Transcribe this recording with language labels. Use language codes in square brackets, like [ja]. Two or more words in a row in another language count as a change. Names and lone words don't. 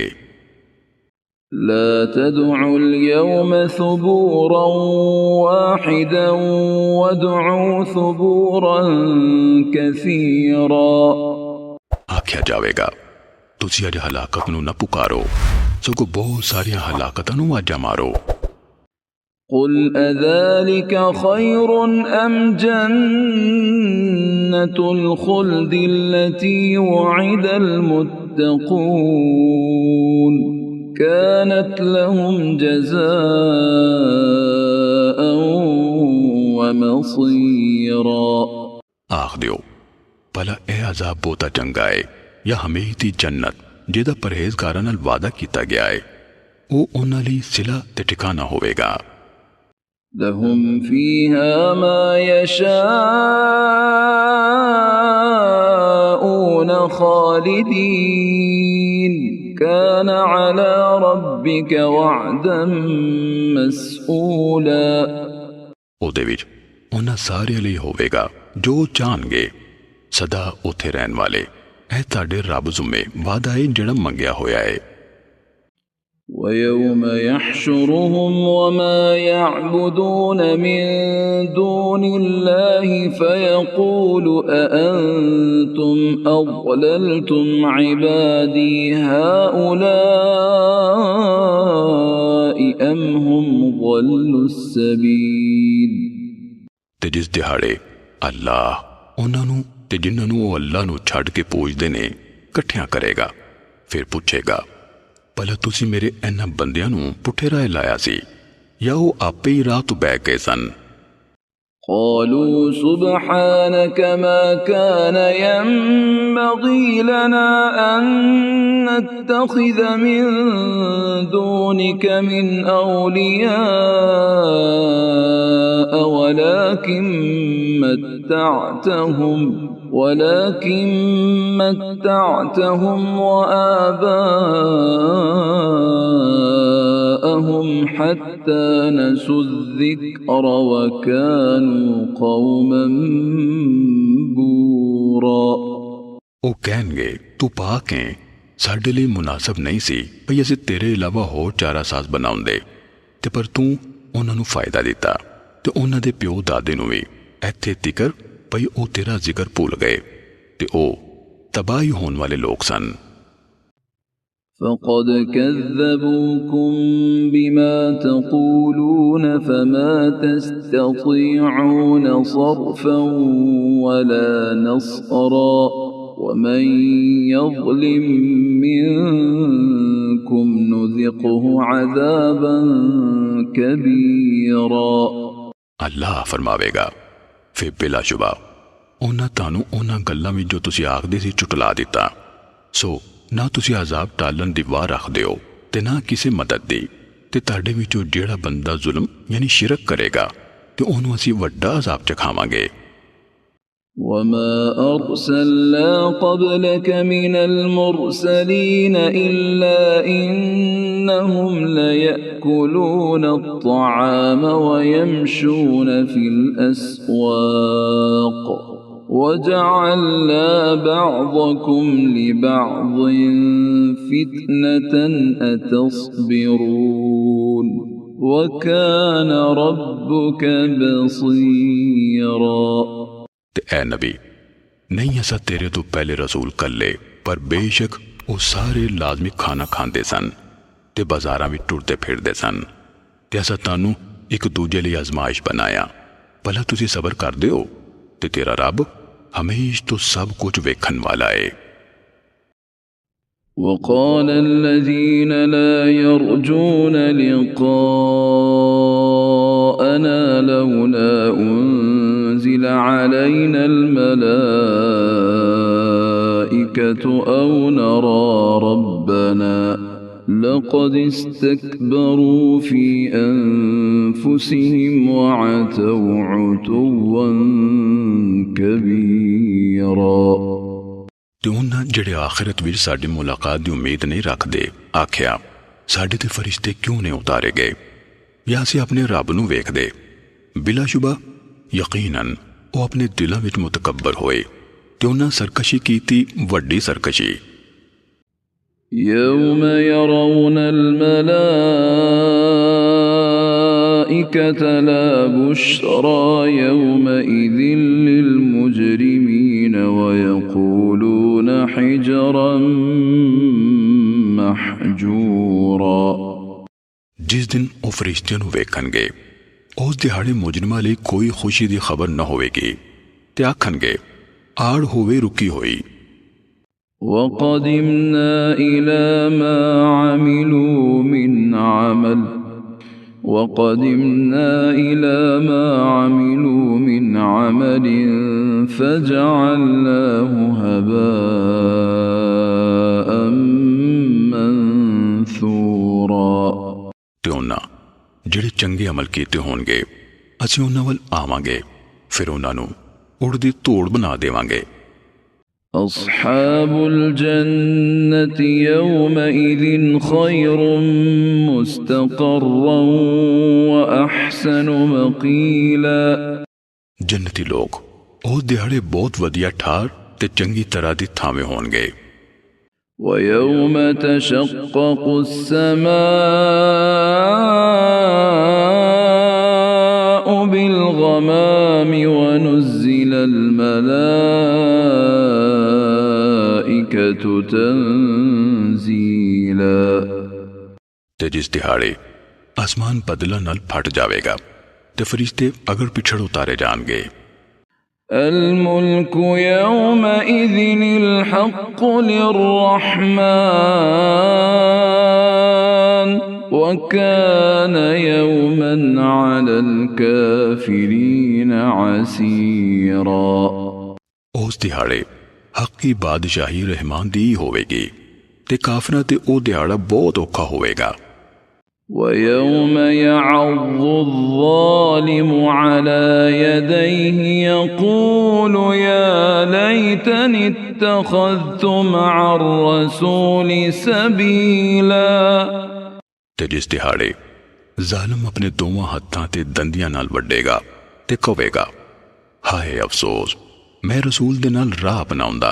[ar] لا تدعوا اليوم ثبورا واحدا وادعوا ثبورا كثيرا [pa] ਆਖਿਆ ਜਾਵੇਗਾ ਤੁਸੀਂ ਅੱਜ ਹਲਾਕਤ ਨੂੰ ਨਾ ਪੁਕਾਰੋ ਸਗੋਂ ਬਹੁਤ ਸਾਰੀਆਂ ਹਲਾਕਤਾਂ ਨੂੰ ਵਾਜਾ ਮਾਰੋ। [ar] قل أذلك خير أم جنة الخلد التي وعد المتقون كانت لهم جزاء ومصيرا [pa] ਆਖ ਦਿਓ ਭਲਾ ਇਹ ਅਜ਼ਾਬ ਬਹੁਤਾ ਚੰਗਾ ਹੈ ਜਾਂ ਹਮੇਸ਼ਾ ਦੀ ਜੰਨਤ ਜਿਹਦਾ ਪਰਹੇਜ਼ਗਾਰਾਂ ਨਾਲ ਵਾਅਦਾ ਕੀਤਾ ਗਿਆ ਹੈ ਉਹ ਉਹਨਾਂ ਲਈ ਸਿਲਾ ਤੇ ਠਿਕਾਣਾ ਹੋਵੇਗਾ। [ar] لهم فيها ما يشاءون خالدين كان على ربك وعدا مسئولا [pa] ਉਹਦੇ ਵਿੱਚ ਉਹਨਾਂ ਸਾਰਿਆਂ ਲਈ ਹੋਵੇਗਾ ਜੋ ਚਾਹਣਗੇ ਸਦਾ ਉੱਥੇ ਰਹਿਣ ਵਾਲੇ। ਇਹ ਤੁਹਾਡੇ ਰੱਬ ਜ਼ੁਮੇ ਵਾਦਾ ਹੈ ਜਿਹੜਾ ਮੰਗਿਆ ਹੋਇਆ ਹੈ। [ar] ويوم يحشرهم وما يعبدون من دون الله فيقول أأنتم أضللتم عبادي هؤلاء أم هم ضلوا السبيل [pa] ਤੇ ਜਿਸ ਦਿਹਾੜੇ ਅੱਲਾਹ ਉਹਨਾਂ ਨੂੰ ਤੇ ਜਿਨ੍ਹਾਂ ਨੂੰ ਉਹ ਅੱਲਾਹ ਨੂੰ ਛੱਡ ਕੇ ਪੂਜਦੇ ਨੇ ਇਕੱਠਿਆਂ ਕਰੇਗਾ ਫਿਰ ਪੁੱਛੇਗਾ ਭਲਾ ਤੁਸੀਂ ਮੇਰੇ ਇਹਨਾਂ ਬੰਦਿਆਂ ਨੂੰ ਪੁੱਠੇ ਰਾਹ ਲਾਇਆ ਸੀ ਜਾਂ ਉਹ ਆਪੇ ਹੀ ਰਾਹ ਤੋਂ ਬਹਿ ਗਏ ਸਨ। [ar] قالوا سبحانك ما كان ينبغي لنا أن نتخذ من دونك من أولياء ولكن متعتهم وآباءهم حتى نسوا الذكر وكانوا قوما بورا [pa] ਉਹ ਕਹਿਣਗੇ ਤੂੰ ਪਾਕ ਹੈ ਸਾਡੇ ਲਈ ਮੁਨਾਸਬ ਨਹੀਂ ਸੀ ਭਈ ਅਸੀਂ ਤੇਰੇ ਇਲਾਵਾ ਹੋਰ ਚਾਰਾ ਸਾਜ਼ ਬਣਾਉਂਦੇ ਤੇ ਪਰ ਤੂੰ ਉਹਨਾਂ ਨੂੰ ਫਾਇਦਾ ਦਿੱਤਾ ਤੇ ਉਹਨਾਂ ਦੇ ਪਿਓ ਦਾਦੇ ਨੂੰ ਵੀ ਇੱਥੇ ਤਿਕਰ ਭਈ ਉਹ ਤੇਰਾ ਜ਼ਿਕਰ ਭੁੱਲ ਗਏ ਤੇ ਉਹ ਤਬਾਹੀ ਹੋਣ ਵਾਲੇ ਲੋਕ ਸਨ। [ar] فقد كذبوكم بما تقولون فما تستطيعون صرفا ولا نصرا ومن يظلم منكم نذقه عذابا كبيرا [pa] ਅੱਲਾਹ ਫ਼ਰਮਾਵੇਗਾ ਫਿਰ ਬਿਲਾਸ਼ੁਬਾ ਉਹਨਾਂ ਤੁਹਾਨੂੰ ਉਹਨਾਂ ਗੱਲਾਂ ਵਿੱਚ ਜੋ ਤੁਸੀਂ ਆਖਦੇ ਸੀ ਝੁਟਲਾ ਦਿੱਤਾ ਸੋ ਨਾ ਤੁਸੀਂ ਅਜ਼ਾਬ ਟਾਲਣ ਦੀ ਵਾਹ ਰੱਖਦੇ ਹੋ ਤੇ ਨਾ ਕਿਸੇ ਮਦਦ ਦੀ ਤੇ ਤੁਹਾਡੇ ਵਿੱਚੋਂ ਜਿਹੜਾ ਬੰਦਾ ਜ਼ੁਲਮ ਯਾਨੀ ਸ਼ਿਰਕ ਕਰੇਗਾ ਤੇ ਉਹਨੂੰ ਅਸੀਂ ਵੱਡਾ ਅਜ਼ਾਬ ਚਖਾਵਾਂਗੇ। [ar] وما أرسلنا قبلك من المرسلين إلا إنهم ليأكلون الطعام ويمشون في الأسواق وجعلنا بعضكم لبعض فتنة أتصبرون وكان ربك بصيرا [pa] ਤੇ ਐ ਨਬੀ ਨਹੀਂ ਅਸਾਂ ਤੇਰੇ ਤੋਂ ਪਹਿਲੇ ਰਸੂਲ ਕੱਲੇ ਪਰ ਬੇਸ਼ੱਕ ਉਹ ਸਾਰੇ ਲਾਜ਼ਮੀ ਖਾਣਾ ਖਾਂਦੇ ਸਨ ਤੇ ਬਾਜ਼ਾਰਾਂ ਵਿੱਚ ਟੁਰਦੇ ਫਿਰਦੇ ਸਨ ਤੇ ਅਸਾਂ ਤੁਹਾਨੂੰ ਇੱਕ ਦੂਜੇ ਲਈ ਅਜ਼ਮਾਇਸ਼ ਬਣਾਇਆ ਭਲਾ ਤੁਸੀਂ ਸਬਰ ਕਰਦੇ ਹੋ ਤੇ ਤੇਰਾ ਰੱਬ ਹਮੇਸ਼ਾ ਤੋਂ ਸਭ ਕੁਝ ਵੇਖਣ ਵਾਲਾ ਹੈ [ar] وقال الذين لا يرجون لقاءنا لولا أنزل علينا الملائكة أو نرى ربنا لقد استكبروا في أنفسهم وعتوا عتوا كبيرا [pa] ਤੇ ਉਹਨਾਂ ਜਿਹੜੇ ਆਖਿਰਤ ਵਿੱਚ ਸਾਡੀ ਮੁਲਾਕਾਤ ਦੀ ਉਮੀਦ ਨਹੀਂ ਰੱਖਦੇ ਆਖਿਆ ਸਾਡੇ ਤੇ ਫਰਿਸ਼ਤੇ ਕਿਉਂ ਨਹੀਂ ਉਤਾਰੇ ਗਏ ਜਾਂ ਅਸੀਂ ਆਪਣੇ ਰੱਬ ਨੂੰ ਵੇਖਦੇ ਬਿਲਾਸ਼ੁਬਾ ਯਕੀਨਨ ਉਹ ਆਪਣੇ ਦਿਲਾਂ ਵਿੱਚ ਮੁਤਕੱਬਰ ਹੋਏ ਤੇ ਉਹਨਾਂ ਸਰਕਸ਼ੀ ਕੀਤੀ ਵੱਡੀ ਸਰਕਸ਼ੀ [ar] يوم يرون الملائكة لا بشرى يومئذ للمجرمين ويقولون حجرا محجورا [pa] ਜਿਸ ਦਿਨ ਉਹ ਫਰਿਸ਼ਤਿਆਂ ਨੂੰ ਵੇਖਣਗੇ ਉਸ ਦਿਹਾੜੇ ਮੁਜਰਮਾਂ ਲਈ ਕੋਈ ਖੁਸ਼ੀ ਦੀ ਖਬਰ ਨਾ ਹੋਵੇਗੀ ਤੇ ਆਖਣਗੇ ਆੜ ਹੋਵੇ ਰੁਕੀ ਹੋਈ [ar] وقدمنا إلى ما عملوا من عمل فجعلناه هباء منثورا [pa] ਤੇ ਉਹਨਾਂ ਜਿਹੜੇ ਚੰਗੇ ਅਮਲ ਕੀਤੇ ਹੋਣਗੇ ਅਸੀਂ ਉਹਨਾਂ ਵੱਲ ਆਵਾਂਗੇ ਫਿਰ ਉਹਨਾਂ ਨੂੰ ਉੜਦੀ ਧੂੜ ਬਣਾ ਦੇਵਾਂਗੇ [ar] أصحاب الجنة يومئذ خير مستقرا وأحسن مقيلا [pa] ਜੰਨਤੀ ਲੋਕ ਉਹ ਦਿਹਾੜੇ ਬਹੁਤ ਵਧੀਆ ਠਾਰ ਤੇ ਚੰਗੀ ਤਰ੍ਹਾਂ ਦੀ ਥਾਵੇਂ ਹੋਣਗੇ [ar] ويوم تشقق السماء بالغمام ونزل الملائكة تنزيلا [pa] ਤੇ ਜਿਸ ਦਿਹਾੜੇ ਆਸਮਾਨ ਬਦਲਾਂ ਨਾਲ ਫਟ ਜਾਵੇਗਾ ਤੇ ਫਰਿਸ਼ਤੇ ਅਗਰ ਪਿਛੜ ਉਤਾਰੇ ਜਾਣਗੇ [ar] الملك يومئذ الحق للرحمن وكان يوما على الكافرين عسيرا [pa] ਉਸ ਦਿਹਾੜੇ ਹੱਕੀ ਬਾਦਸ਼ਾਹੀ ਰਹਿਮਾਨ ਦੀ ਹੋਵੇਗੀ ਤੇ ਕਾਫਰਾਂ ਤੇ ਉਹ ਦਿਹਾੜਾ ਬਹੁਤ ਔਖਾ ਹੋਵੇਗਾ [ar] ويوم يعض الظالم على يديه يقول يا ليتني اتخذت مع الرسول سبيلا [pa] ਤੇ ਜਿਸ ਦਿਹਾੜੇ ਜ਼ਾਲਮ ਆਪਣੇ ਦੋਵਾਂ ਹੱਥਾਂ ਤੇ ਦੰਦੀਆਂ ਨਾਲ ਵੱਢੇਗਾ ਤੇ ਕਹੇਗਾ ਹਾਏ ਅਫਸੋਸ ਮੈਂ ਰਸੂਲ ਦੇ ਨਾਲ ਰਾਹ ਅਪਣਾਉਂਦਾ